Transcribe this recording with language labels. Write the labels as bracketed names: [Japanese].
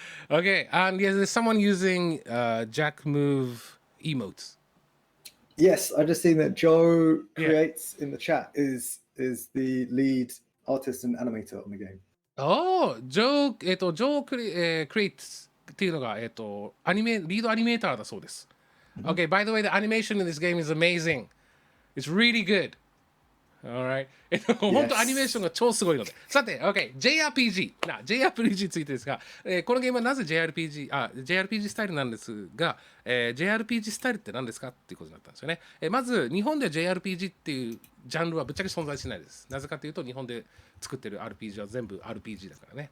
[English] Okay, and yes, there's someone using Jack Move emotes. Yes, I just seen that Joe Creates in the chat is the lead artist and animator on the game. [Japanese] Oh, Joe Creates っていうのがリードアニメーターだそうです。 [English] Okay, by the way, the animation in this game is amazing. It's really good. Alright. [Japanese] 本当アニメーションが超すごいので。さて、OK、JRPG についてですが、このゲームはなぜ JRPG スタイルなんですが、JRPG スタイルって何ですかっていうことになったんですよね。まず、日本では JRPG っていうジャンルはぶっちゃけ存在しないです。なぜかというと、日本で作ってる RPG は全部 RPG だからね。